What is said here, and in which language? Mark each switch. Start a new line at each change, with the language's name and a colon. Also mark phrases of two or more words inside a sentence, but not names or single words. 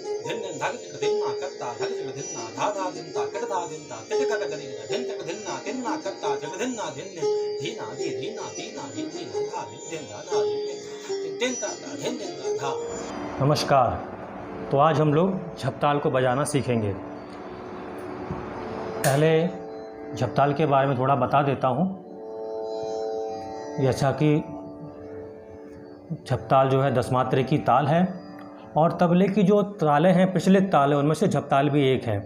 Hindi: धिन्न धग चिक धिन्ना कत्ता धग चिक धिन्ना धा धा धिन्ता कट धा धिन्ता तिट कट गदिन धिन चिक धिन्ना तिन्ना कत्ता चिक धिन्ना धिन्न धीना धी धीना तीना धी धीना धा धिन धा धा धिन तिन ता धिन धिन धा। नमस्कार। तो आज हम लोग झपताल को बजाना सीखेंगे। पहले झपताल के बारे में थोड़ा बता देता हूँ। जैसा कि झपताल जो है 10 मात्रे की ताल है और तबले की जो तालें हैं प्रचलित ताल है उनमें से झपताल भी एक है।